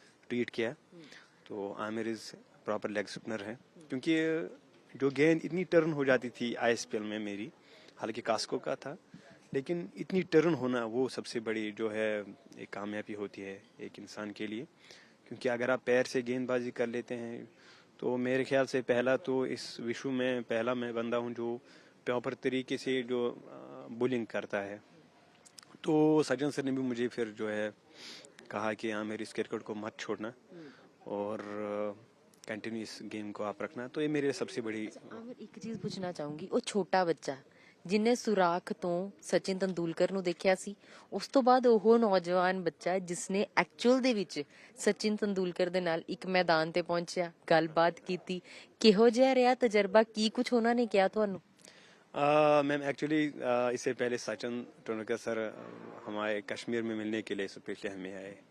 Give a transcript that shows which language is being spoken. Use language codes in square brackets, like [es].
[hi] Tweet किया, तो Aamir is proper leg spinner है, क्योंकि जो गेंद इतनी टर्न हो जाती थी ISPL में मेरी, हालांकि कास्को का था, लेकिन इतनी टर्न होना वो सबसे बड़ी जो है एक कामयाबी होती है एक इंसान के लिए, क्योंकि अगर आप पैर से गेंदबाजी कर लेते हैं तो मेरे ख्याल से पहला तो इस विश्व में पहला मैं बंदा हूँ जो प्रॉपर तरीके से जो बॉलिंग करता है। तो सचिन सर ने भी मुझे फिर जो है कहा कि हाँ मेरी इस क्रिकेट को मत छोड़ना और कंटिन्यू इस गेम को आप रखना, तो ये मेरे सबसे बड़ी। एक चीज पूछना चाहूंगी, वो छोटा बच्चा [pa] ਜਿਨੇ ਸੁਰਾਖ ਤੋਂ ਸਚਿਨ ਤੰਦੂਲਕਰ ਨੂੰ ਦੇਖਿਆ ਸੀ, ਉਸ ਤੋਂ ਬਾਅਦ ਉਹ ਨੌਜਵਾਨ ਬੱਚਾ ਜਿਸਨੇ ਐਕਚੁਅਲ ਦੇ ਵਿੱਚ ਸਚਿਨ ਤੰਦੂਲਕਰ ਦੇ ਨਾਲ ਇੱਕ ਮੈਦਾਨ ਤੇ ਪਹੁੰਚਿਆ, ਗੱਲਬਾਤ ਕੀਤੀ, ਕਿਹੋ ਜਿਹਾ ਰਿਹਾ ਤਜਰਬਾ, ਕੀ ਕੁਝ ਉਹਨਾਂ ਨੇ ਕਿਹਾ ਤੁਹਾਨੂੰ? [hi] मैम एक्चुअली इससे पहले सचिन तेंदुलकर सर हमारे कश्मीर में मिलने के लिए स्पेशली हमें आए।